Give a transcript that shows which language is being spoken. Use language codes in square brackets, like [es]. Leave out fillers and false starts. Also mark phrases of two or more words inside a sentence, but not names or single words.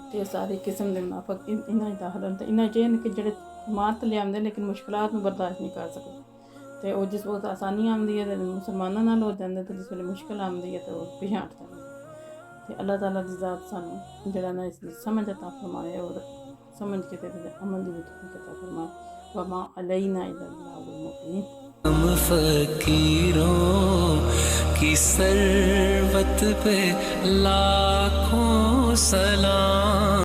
[pa] تے ساری قسم دے منافق انہاں چ داخل نیں۔ تے انہاں چ ایہہ نیں کہ جیہڑے ایمان تے لیائے لیکن مشکلات نوں برداشت نہیں کر سکدے، تے اوہ جس ویلے آسانی آندی اے تے مسلماناں نال ہو جاندے، تے جس ویلے مشکل آندی اے تے اوہ پچھاں ہٹ جاندے. تے اللہ تعالیٰ دی ذات سانوں جیہڑا نہ اسدی سمجھ عطا فرمائے اور سمجھ کے تے عمل دی توفیق عطا فرمائے. [ar] وما علينا إلا البلاغ المبين. [ur] ہم فقیروں کی ثروت پہ لاکھوں سلام.